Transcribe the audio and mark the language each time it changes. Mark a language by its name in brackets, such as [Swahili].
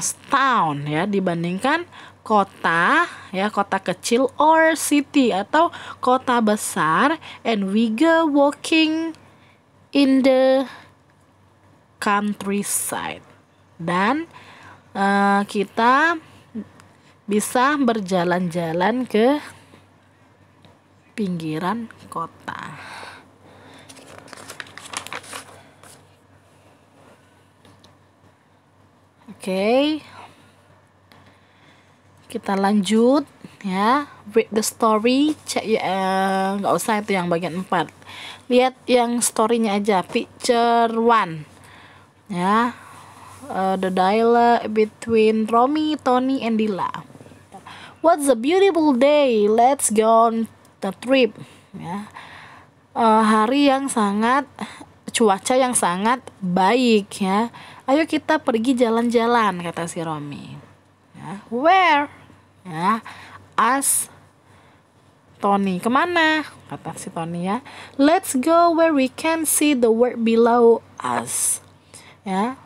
[Indonesian] town ya, dibandingkan kota ya, kota kecil or city atau kota besar, [English] and we go walking in the countryside, [Indonesian] dan kita bisa berjalan-jalan ke pinggiran kota. Oke. Kita lanjut ya, [English] read the story. [Indonesian] Cek ya, nggak usah itu yang bagian 4. Lihat yang story-nya aja, picture 1 ya. [English] The dialogue between Romy, Tony, and Dila. What's a beautiful day, let's go on the trip ya. [Indonesian] Hari yang sangat, cuaca yang sangat baik ya, ayo kita pergi jalan-jalan, kata si Romy ya. [English] Where ya, ask Tony. [Indonesian] Kemana, kata si Tony ya. [English] Let's go where we can see the world below us ya.